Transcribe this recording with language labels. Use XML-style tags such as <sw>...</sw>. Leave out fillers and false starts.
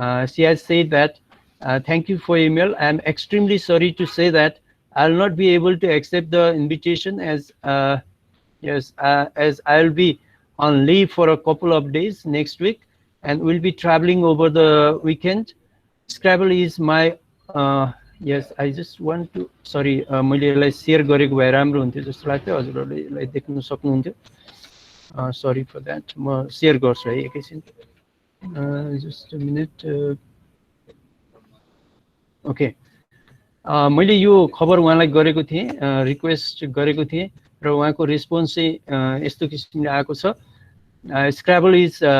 <en>She has said that thank you for email, I am extremely sorry to say that I will not be able to accept the invitation as I will be on leave for a couple of days next week and will be traveling over the weekend. Scrabble is my yes, I just want to sorry</en> <ne>मैले यसलाई share गरेको भए राम्रो हुन्थ्यो जस्तो लाग्थ्यो, हजुरहरूले यसलाई देख्न सक्नुहुन्थ्यो। सरी फर द्याट, म शेयर गर्छु है एकैछिन,</ne> <en>Just a minute.</en> <ne>ओके, मैले यो खबर उहाँलाई गरेको थिएँ, रिक्वेस्ट गरेको थिएँ र उहाँको रेस्पोन्स चाहिँ यस्तो किसिमले आएको छ।</ne> <en>scrabble is</en>